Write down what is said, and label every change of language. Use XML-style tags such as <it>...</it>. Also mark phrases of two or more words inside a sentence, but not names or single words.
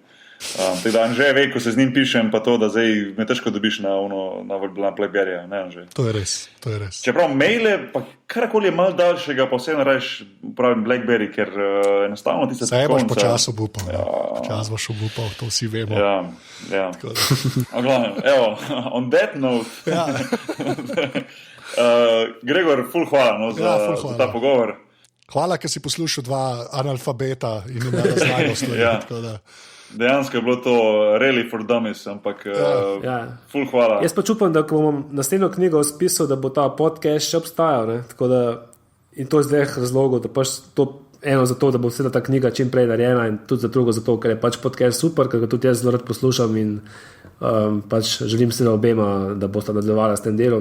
<sl>Tako da Anže ve, ko se z njim pišem, pa to, da zdaj me težko dobiš na Blackberryja, ne Anže. To je res, to je res. Čeprav maile, pa karakoli je malo daljšega, pa vseeno rajš upravim Blackberry, ker enostavno ti se Saj boš tipkovnica- počas obupal. Ja. Počas boš obupal, to vsi vemo. Ja. Evo,</sl> <en>on that note,</en> <sl>Ja. Gregor, ful hvala, no, ful hvala. za ta pogovor. Hvala, ker si poslušal dva analfabeta in ima razlagal stvari. Ja. Tako da. Dejansko je bilo to</sl> <en>really for dummies,</en> <sl>ampak Ja. ful hvala. Jaz pač upam, da ko bom naslednjo knjigo spisal, da bo ta podcast še obstajal. Ne? Tako da, in to iz dveh razlogov, da pač to eno zato, da bo vse ta knjiga čim prej narejena in tudi za drugo zato, ker je pač podcast super, ker ga tudi jaz zelo rad poslušam in pač želim se na obema, da boste nadaljevala s tem delom.</sl>